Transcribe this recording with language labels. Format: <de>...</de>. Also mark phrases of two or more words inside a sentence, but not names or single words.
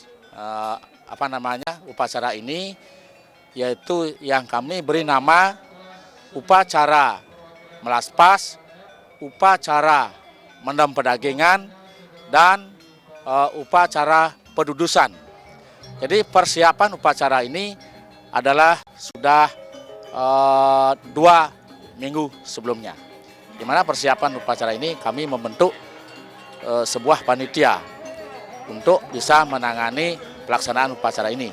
<id>upacara ini, yaitu yang kami beri nama upacara melaspas, upacara mendam pedagingan, dan upacara pedudusan. Jadi persiapan upacara ini adalah sudah 2 minggu sebelumnya. Di mana persiapan upacara ini kami membentuk sebuah panitia untuk bisa menangani pelaksanaan upacara ini.</id>